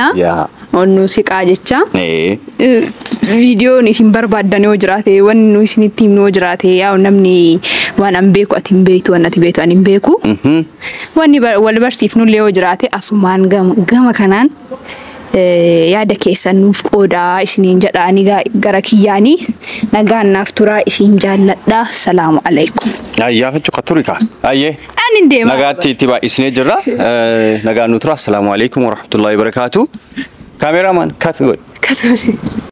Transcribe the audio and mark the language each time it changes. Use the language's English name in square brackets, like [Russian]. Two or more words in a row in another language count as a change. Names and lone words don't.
[Oromo] onnu siqaa jecha viidiyoon isin barbaadan yoo jiraate wanni isinitti himnu yoo jiraate yaa namni waan an beeku ati hin beektu waan ati beektu ani hin beeku wanni wal barsiifnu illee yoo jiraate asumaan gama kanaan yaada keessan nuuf qoodaa isiniin jedhaani gara kiyyaanii nagaan naaf turaa isin jaalladha [Arabic] سلام عليكم [Oromo] ayyaafachuu qaturika ayyee ani deema nagaatti itti baay'isnee jirra nagaan nu turaa [Arabic] سلام عليكم ورحمة الله وبركاته [English] cameraman cut good